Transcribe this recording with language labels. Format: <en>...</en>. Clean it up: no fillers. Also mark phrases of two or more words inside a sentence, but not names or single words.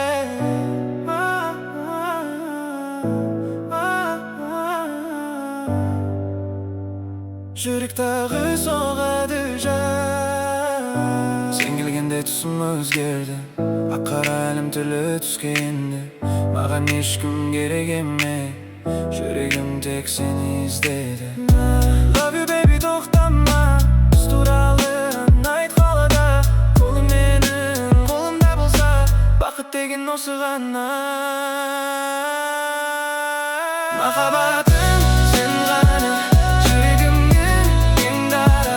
<kk>Жүрек тағы соғады жай. Сен келгенде түсім өзгерді, ақ-қара әлем түрлі түске енді. Маған ешкім керек емес, жүрегім тек сені іздеді.</kk> <en>Love you baby,</en> <kk>тоқтама, біз туралы ән айт қалада. Қолың менің қолымда болса, бақыт деген осы ғана. Махаббатым сен ғана, жүрегімнен ең дара.</kk>